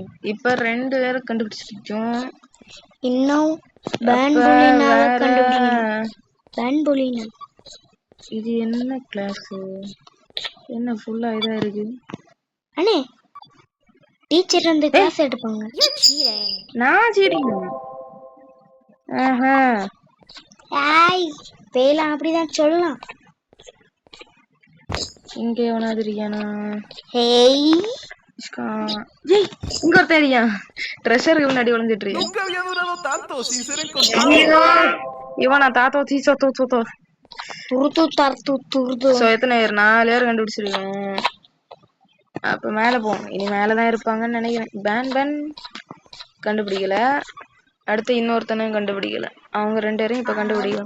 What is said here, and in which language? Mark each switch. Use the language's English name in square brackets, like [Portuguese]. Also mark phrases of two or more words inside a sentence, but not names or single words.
[Tamil] இப்ப 2 பேரை கண்டுபிடிச்சிட்டோம். இன்னும் பேன்புலினாவை கண்டுபிடிக்கணும். பேன்புலினா இது என்ன கிளாஸ்? என்ன ஃபுல்லா இதா இருக்கு? அண்ணே டீச்சர் வந்து கிளாஸ் எடுப்பாங்க. [English] You're cheating. [Tamil] நான் சீட்டிங். ஏய் பேலாம் அப்படிதான் சொல்லலாம். இங்க எவனாவது இருக்கானா? ஹேய் ஏய் இங்க ஒருத்தன் இருக்கான். ட்ரெஷருக்கு முன்னாடி ஒளிஞ்சிட்டு இருக்கான். [Spanish] Nunca había durado tanto sin ser encontrado. இவனா தாத்தோ தீசோ தூத்தோ துருது தர்து துருது. [Tamil] சோ எத்தனை பேர்? 4 பேர் கண்டுபிடிச்சிருக்கோம். அப்ப மேல போவோம். இனி மேலதான் இருப்பாங்கன்னு நினைக்கிறேன். பேன் கண்டுபிடிக்கல. அடுத்து இன்னொருத்தனும் கண்டுபிடிக்கல. அவங்க 2 பேரையும் இப்ப கண்டுபிடிக்கணும்.